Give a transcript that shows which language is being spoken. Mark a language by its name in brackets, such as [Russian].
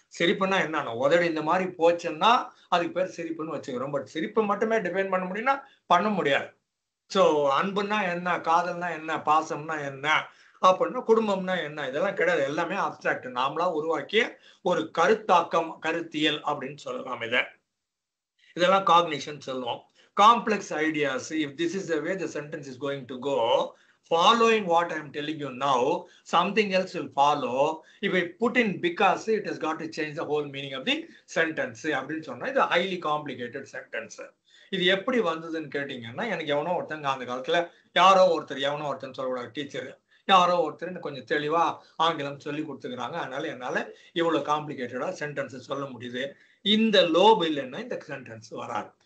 [Tamil] சிரிப்புன்னா என்ன, உதடு இந்த மாதிரி போச்சுன்னா அதுக்கு பேர் சிரிப்புன்னு வச்சுக்கிறோம். பட் சிரிப்பு மட்டுமே டிஃபைன் பண்ண முடியும்னா பண்ண முடியாது. சோ அன்புன்னா என்ன, காதல்னா என்ன, பாசம்னா என்ன அப்படின்னா, குடும்பம்னா என்ன, இதெல்லாம் கிடையாது. எல்லாமே அப்டிராக்ட், நாமளா உருவாக்கிய ஒரு கருத்தாக்கம், கருத்தியல் அப்படின்னு சொல்லலாம். இதெல்லாம் காக்னிஷன் சொல்லுவோம். [English] Complex ideas, if this is the way the sentence is going to go, following what I am telling you now, something else will follow. If I put in because, it has got to change the whole meaning of the sentence. [Tamil] அப்படின்னு சொன்னா இது [English] highly complicated sentence. [Tamil] இது எப்படி வந்ததுன்னு கேட்டீங்கன்னா, எனக்கு எவனோ ஒருத்தங்க அந்த காலத்துல எவனோ ஒருத்தன் சொல்லக்கூடாது, டீச்சர் யாரோ ஒருத்தர் கொஞ்சம் தெளிவா ஆங்கிலம் சொல்லி கொடுத்துக்கிறாங்க. அதனால என்னால இவ்வளவு காம்ப்ளிகேட்டடா சென்டென்ஸ் சொல்ல முடியுது. இந்த லோப் இல்லைன்னா இந்த சென்டென்ஸ் வராது.